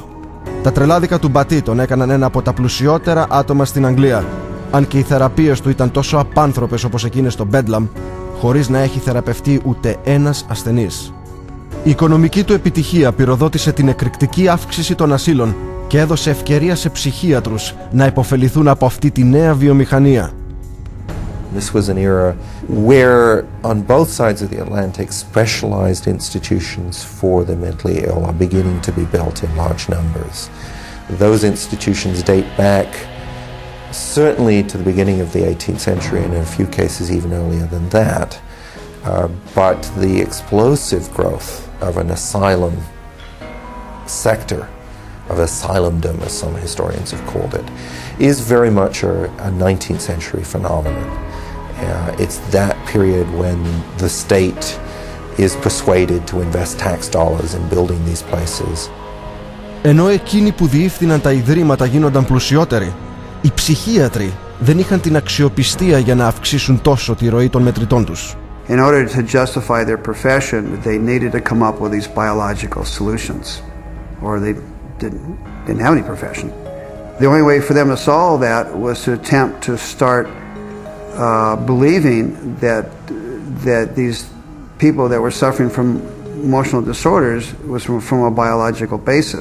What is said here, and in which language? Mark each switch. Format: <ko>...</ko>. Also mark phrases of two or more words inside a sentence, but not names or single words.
<el>Τα τρελάδικα του Μπατί τον έκαναν ένα από τα πλουσιότερα άτομα στην Αγγλία, αν και οι θεραπείες του ήταν τόσο απάνθρωπες όπως εκείνες στο Bedlam, χωρίς να έχει θεραπευτεί ούτε ένας ασθενής. Η οικονομική του επιτυχία πυροδότησε την εκρηκτική αύξηση των ασύλων και έδωσε ευκαιρία σε ψυχίατρους να υποφεληθούν από αυτή τη νέα βιομηχανία.</el> <en>This was an era where on both sides of the Atlantic specialized institutions for the mentally ill are beginning to be built in large numbers. Those institutions date back certainly to the beginning of the 18th century, and in a few cases even earlier than that. But the explosive growth of an asylum sector, of asylumdom, as some historians have called it, is very much a 19th century phenomenon. It's that period when the state is persuaded to invest tax dollars in building these places.</en> <el>Ενώ εκείνοι που διεύθυναν τα ιδρύματα γίνονταν πλουσιότεροι, οι ψυχίατροι δεν είχαν την αξιοπιστία για να αυξήσουν τόσο τη ροή των μετρητών τους.</el> <en>In order to justify their profession, they needed to come up with these biological solutions, or they didn't have any profession. The only way for them to solve that was to attempt to start believing that these people that were suffering from emotional disorders was from a biological basis.</en>